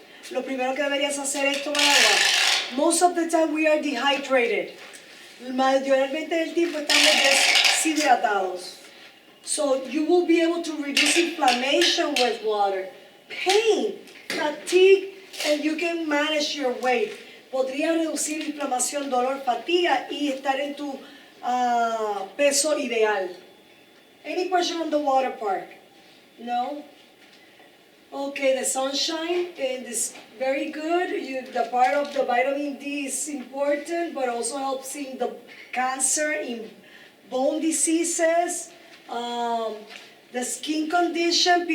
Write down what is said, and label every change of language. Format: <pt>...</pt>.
<es>Lo primero que deberías hacer es tomar agua.</es> <en>Most of the time we are dehydrated.</en> <es>Mayormente del tiempo estamos deshidratados.</es> <en>So you will be able to reduce inflammation with water, pain, fatigue, and you can manage your weight.</en> <es>Podría reducir inflamación, dolor, fatiga y estar en tu peso ideal.</es> <en>Any question on the water part? No? Okay, the sunshine is very good. The part of the vitamin D is important, but also helps in the cancer, in bone diseases, the skin condition.</en>